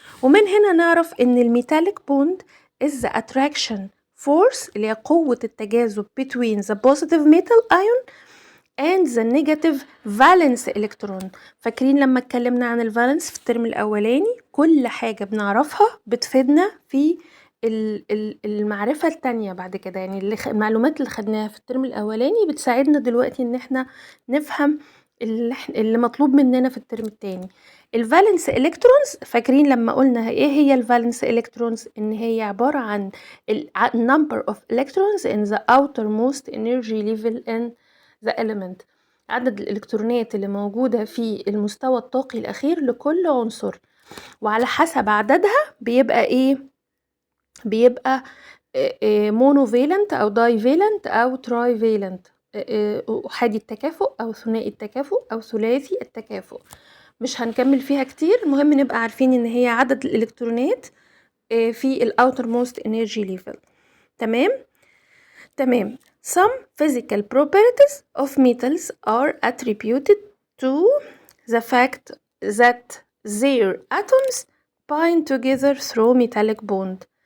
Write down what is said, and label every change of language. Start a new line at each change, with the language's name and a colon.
Arabic: ومن هنا نعرف ان الميتاليك بوند
English: is the attraction force
Arabic: اللي هي قوة التجاذب
English: between the positive metal ion and the negative valence electron.
Arabic: فاكرين لما اتكلمنا عن الفالنس في الترم الاولاني؟ كل حاجة بنعرفها بتفيدنا في المعرفة التانية بعد كده، يعني المعلومات اللي خدناها في الترم الاولاني بتساعدنا دلوقتي ان احنا نفهم اللي مطلوب مننا في الترم التاني. الفالنس الكترونز، فاكرين لما قلنا ايه هي الفالنس الكترونز؟ ان هي عبارة عن
English: number of electrons in the outermost energy level in the element،
Arabic: عدد الالكترونات اللي موجودة في المستوى الطاقي الاخير لكل عنصر، وعلى حسب عددها بيبقى ايه؟ بيبقى مونوفالنت او دايفالنت او ترايفالنت، احادي التكافؤ او ثنائي التكافؤ او ثلاثي التكافؤ. مش هنكمل فيها كتير، المهم نبقى عارفين ان هي عدد الالكترونات في الاوتر موست انرجي ليفل. تمام.
English: Some physical properties of metals are attributed to the fact that their atoms bind together through metallic bond.